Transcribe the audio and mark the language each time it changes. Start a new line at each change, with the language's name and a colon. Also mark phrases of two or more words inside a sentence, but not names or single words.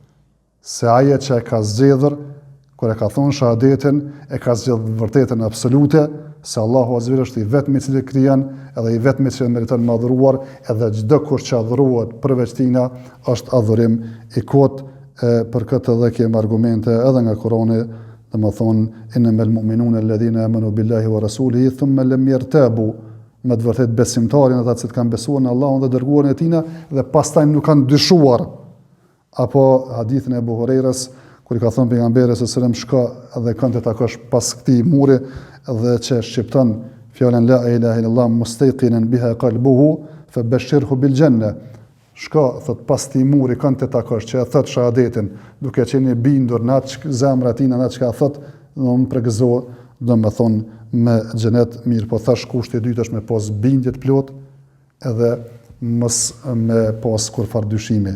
Albanian: se ajo që e ka zgjedhur kur e ka thon shahadetin e ka zgjedhur vërtetën absolute se Allahu Azza është i vetmi i cili krijon edhe i vetmi që meriton të adhuruar, edhe çdo kush që adhurohet përveç tina është adhurim i kot. Për këtë edhe kem argumente edhe nga Kurani, domethënë
Arabic: إنما المؤمنون الذين آمنوا بالله ورسوله ثم لم يرتابوا,
Albanian: me të vërtet besimtarin ata që kanë besuar në Allahun dhe dërguarin e tij dhe pastaj nuk kanë dyshuar. Apo hadithin e Abu Hurajras kur i ka thënë pejgamberit
Arabic: صلى الله عليه وسلم
Albanian: shko dhe kënd të takosh pas këtij muri dhe që shqipton fjalën
Arabic: لا إله إلا الله مستيقنا بها قلبه فبشره بالجنة.
Albanian: Shko, thot, pas ti muri kënd të takosh që e thot shahadetin, duke qenë bindur në atë zemra tina, në atë që ka thot, dhe më pregëzo, dhe me thonë me xhenet mirë, po thash kushti i dytë është me pas bindje të plot, edhe mos me pas kur farë dyshimi.